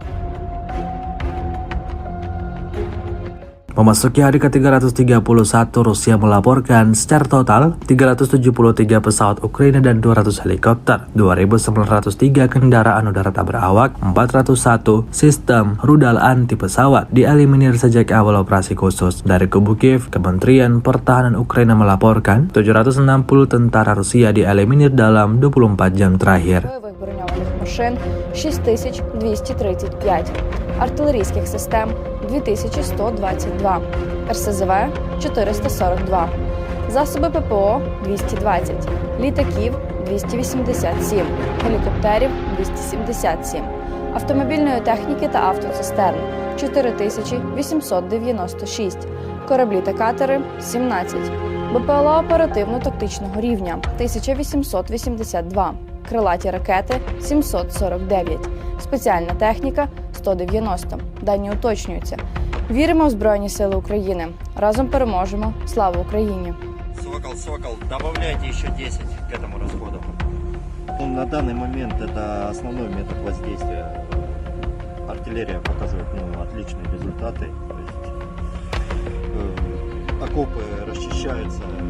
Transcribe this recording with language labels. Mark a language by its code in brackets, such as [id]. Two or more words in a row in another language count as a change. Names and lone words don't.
[id] Memasuki hari ke-331, Rusia melaporkan secara total 373 pesawat Ukraina dan 200 helikopter, 2.903 kendaraan udara tak berawak, 401 sistem rudal anti pesawat dieliminir sejak awal operasi khusus. Dari kubu Kiev, Kementerian Pertahanan Ukraina melaporkan 760 tentara Rusia dieliminir dalam 24 jam terakhir. [uk] Машин 6235, артилерійських систем 2122, РСЗВ 442, засоби ППО 220, літаків 287, гелікоптерів 277, автомобільної техніки та автоцистерн 4896, кораблі та катери 17, БПЛА оперативно-тактичного рівня 1882, крилаті ракети 749, спеціальна техніка 190. Дані уточнюються. Віримо в Збройні Сили України. Разом переможемо. Слава Україні! [ru] Сокол, добавляйте еще 10 к этому расходу. На данный момент это основной метод воздействия. Артиллерия показывает отличные результаты. То есть, окопы расчищаются.